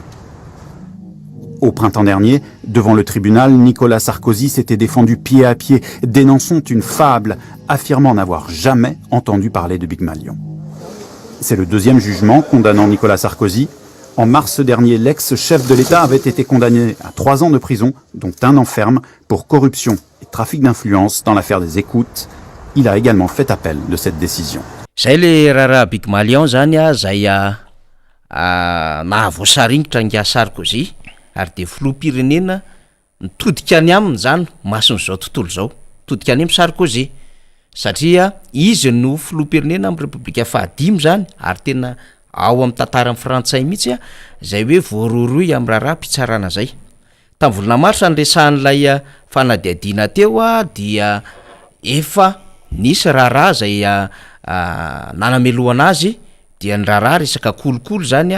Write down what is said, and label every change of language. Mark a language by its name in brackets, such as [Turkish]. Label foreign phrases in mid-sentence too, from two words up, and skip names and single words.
[French] Au printemps dernier, devant le tribunal, Nicolas Sarkozy s'était défendu pied à pied, dénonçant une fable, affirmant n'avoir jamais entendu parler de Big Malion. C'est le deuxième jugement condamnant Nicolas Sarkozy. En mars dernier, l'ex-chef de l'État avait été condamné à 3 ans de prison, dont 1 an ferme, pour corruption et trafic d'influence dans l'affaire des écoutes. Il a également fait appel de cette décision. [Malagasy] Zay le rara Big Malion zany zay nahavoasaringitra nga Sarkozy ary de filoham-pirenena nitodika any aminy zany mason'izao tontolo zao todika any amin'ny Sarkozy satria izy no filoham-pirenena amin'ny Repoblika fahadimy zany ary tena ao amin'ny tantaran'ny frantsay mihitsy zay hoe voaroroy amin'ny raharaha mpitsarana zay tamin'ny volana marsa ny resahan'ilay fanadiadiana teo dia efa nisy raharaha zay nanamelohana azy dia ny raharaha resaka kolokolo zany